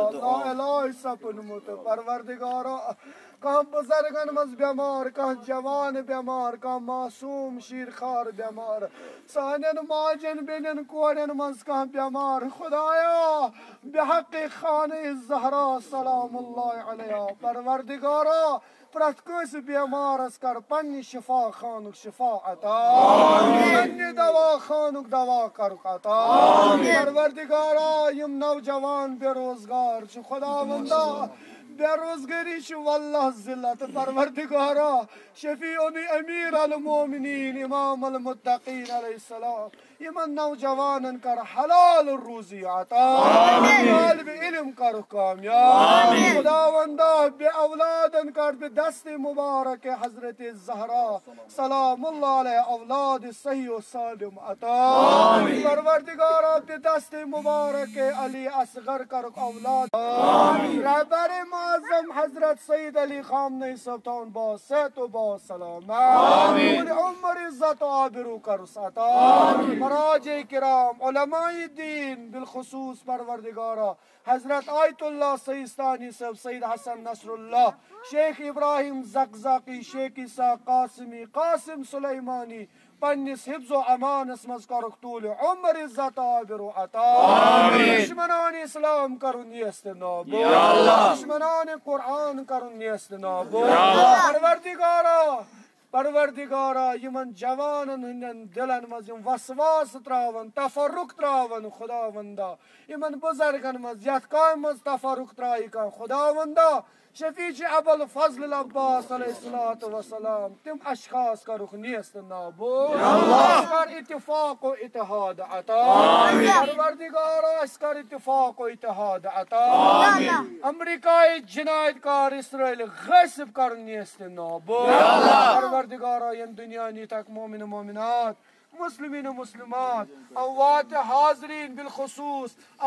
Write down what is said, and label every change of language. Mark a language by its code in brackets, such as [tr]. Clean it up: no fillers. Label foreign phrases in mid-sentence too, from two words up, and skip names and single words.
[ks] का इलाज सपन मुत परवरदिगारा कह बुजुर्गन मज बीमार कह जवान बीमार कह मासूम शीरखार बीमार सानन माजन बेनन कोरन मज कह बीमार खुदाया बिहक खाने ज़हरा [ar] سلام الله عليها [ks] परवरदिगारा प्रत कस बीमारस कर पन्नि शिफा खानुक शिफा अता पन्नि दवा खानुक दवा करुक अता परवरदिगारा यम नौजवान बेरोजगार छु खुदावंदा बेरोजगारी वल्लाह जिल्लत परवरदिगारा शफीउन [ar] أمير المؤمنين إمام المتقين عليه السلام [ks] यमन नौजवानन कर हलाल रूजी अता तालिब इल्म कर कामयाब खुदावंदा बे औलादन कर बे दस्ते मुबारक हजरत ज़हरा [ar] سلام الله عليها [ks] औलाद सही व सालिम अता परवरदिगारा बे दस्ते मुबारक अली असगर कर औलाद रहबर मुअज़्ज़म हजरत सईद अली खामनेई साहब बा सेहत व बा सलामत उम्र इज्जत आबरू कर अता मराजे किराम उलमाए दीन बिलखुसूस परवरदिगारा हजरत आयतुल्लाह सईस्तानी साहब सईद हसन नसरुल्लाह शेख इब्राहिम ज़क़ज़ाक़ी शेख ईसा कासिमी कासिम सुलेमानी पन्निस हिफ्ज़ व अमानस मज़ कर तूल उम्र इज्जत आबरू अता दुश्मनान इस्लाम करुन यस्तनाबो दुश्मनान कुरान करुन यस्तनाबो परवरदिगारा यमन जवानन हंदन दिलन मज वसवास त्रावन तफरुक त्रावन खुदावंदा यमन बुजुर्गन मज यथ काम मज तफरुक त्राई का खुदावंदा शफीच अबुल फजल अब्बास [ar] عليه الصلاة والسلام [ks] तिम अशखास का रुख नियस्त नाबो कर इत्तिफाक व इत्तेहाद अता परवरदिगारा अस्कर इत्तिफाक व इत्तेहाद अता अमेरिकाई जिनायतकार इसराइल गसिब कर नियस्त नाबो परवरदिगारा यम दुनिया नी तक [ar] مؤمن مؤمنات مسلمین مسلمات [ks] अवात हाज़रीन बिलखुसूस